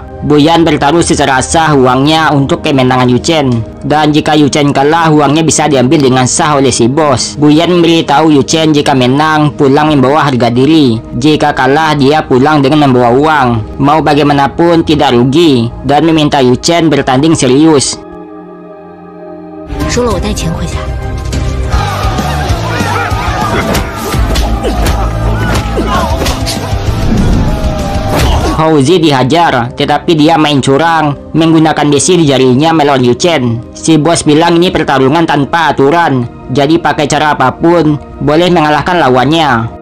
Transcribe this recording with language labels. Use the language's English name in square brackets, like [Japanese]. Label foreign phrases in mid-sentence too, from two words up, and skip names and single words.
[Indonesian] Buyan bertaruh secara sah uangnya untuk kemenangan Yu Chen, dan jika Yu Chen kalah uangnya bisa diambil dengan sah oleh si bos. Buyan memberitahu Yu Chen jika menang pulang membawa harga diri, jika kalah dia pulang dengan membawa uang. Mau bagaimanapun tidak rugi, dan meminta Yu Chen bertanding serius. [Chinese] 输了我带钱回家。 [Indonesian] Houzi dihajar, tetapi dia main curang, menggunakan besi di jarinya melawan Yu Chen. Si bos bilang ini pertarungan tanpa aturan, jadi pakai cara apapun boleh mengalahkan lawannya.